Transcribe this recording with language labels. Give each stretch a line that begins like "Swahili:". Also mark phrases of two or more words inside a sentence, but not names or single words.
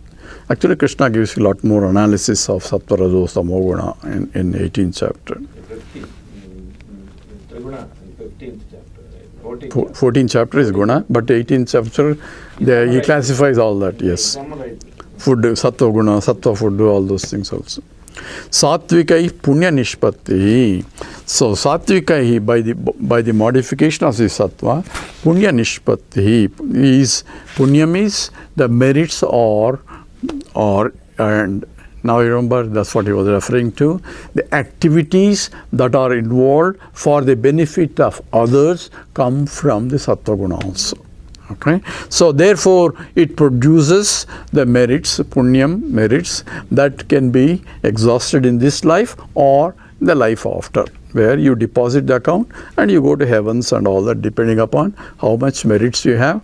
English: Actually, Krishna gives you a lot more analysis of
Sanskrit: sattva, rajo, tamoguna
English: in 18th chapter. 14th chapter is guna, but 18th chapter he classifies all that. Yes, food,
Sanskrit: sattva guna,
English: sattva food, all those things also.
Sanskrit: Sattvikai punya nishpatti.
English: So sattvikai by the modification of the sattva,
Sanskrit: punya nishpatti
English: is punyam is the merits or and now you remember that's what he was referring to, the activities that are involved for the benefit of others come from the
Sanskrit: sattva guna
English: also. Okay, so therefore it produces the merits, punyam merits that can be exhausted in this life or the life after, where you deposit the account and you go to heavens and all that, depending upon how much merits you have.